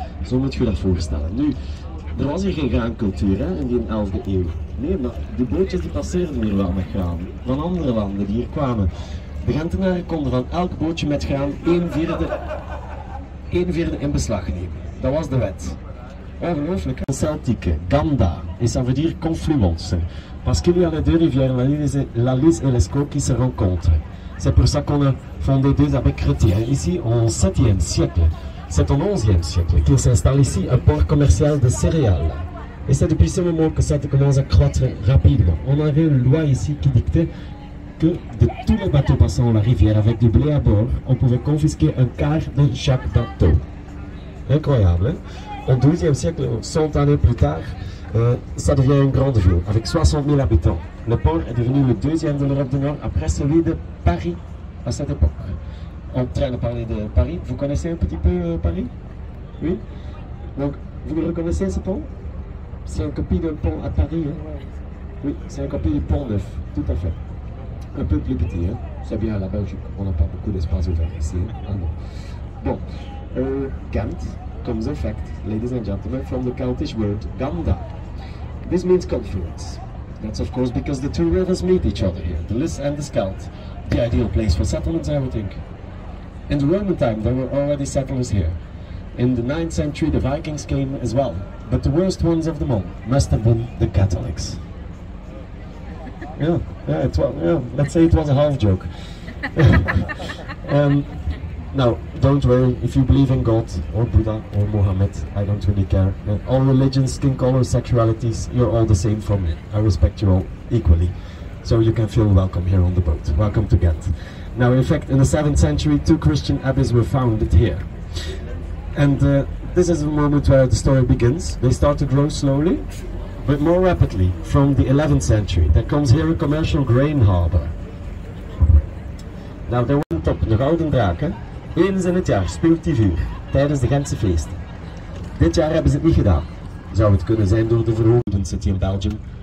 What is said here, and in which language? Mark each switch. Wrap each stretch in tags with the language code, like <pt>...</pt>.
<nl>Zo moet je dat voorstellen. Nu, er was hier geen graancultuur, hè, in die 11e eeuw. Nee, maar die bootjes die passeerden hier wel met graan. Van andere landen die hier kwamen. De Gentenaren konden van elk bootje met graan 1/4 in beslag nemen. Dat was de wet. Ongelooflijk, hè?</nl> <fr>Celtique, ganda, et ça veut dire confluence. Parce qu'il y a les deux rivières, la Lys et l'Escaut, qui se rencontrent. C'est pour ça qu'on a fondé deux abbés chrétiens ici au 7e siècle. C'est au 11e siècle qu'il s'installe ici un port commercial de céréales. Et c'est depuis ce moment que ça commence à croître rapidement. On avait une loi ici qui dictait que de tous les bateaux passant la rivière avec du blé à bord, on pouvait confisquer un quart de chaque bateau. Incroyable, hein? Au 12e siècle, 100 années plus tard, ça devient une grande ville avec 60 000 habitants. Le port est devenu le deuxième de l'Europe du Nord après celui de Paris à cette époque. On train de parler de Paris. Vous connaissez un petit peu Paris? Oui? Donc, vous le reconnaissez ce pont? C'est une copie d'un pont à Paris, hein? Oui, c'est une copie du pont neuf, tout à fait. Un peu plus petit, hein? C'est bien à la Belgique, on n'a pas beaucoup d'espace ouvert ici. Ah non.</fr> <en>Bon, Ghent comes in fact, ladies and gentlemen, from the Celtic word ganda. This means confluence. That's of course because the two rivers meet each other here, the Lys and the Scheldt. The ideal place for settlements, I would think. In the Roman time, there were already settlers here. In the 9th century, the Vikings came as well, but the worst ones of them all must have been the Catholics. Yeah, let's say it was a half joke. Now, don't worry, if you believe in God, or Buddha, or Muhammad, I don't really care. All religions, skin color, sexualities, you're all the same for me. I respect you all equally. So you can feel welcome here on the boat. Welcome to Ghent. Now, in fact, in the 7th century, 2 Christian abbeys were founded here. And this is the moment where the story begins. They start to grow slowly, but more rapidly. From the 11th century, there comes here a commercial grain harbor.</en> <nl>Nou, daar went op de Gouden Draken. Eens in het jaar speelt die vuur, tijdens de Gentse feesten. Dit jaar hebben ze het niet gedaan. Zou het kunnen zijn door de verhoogde</nl> <en>city in Belgium?</en>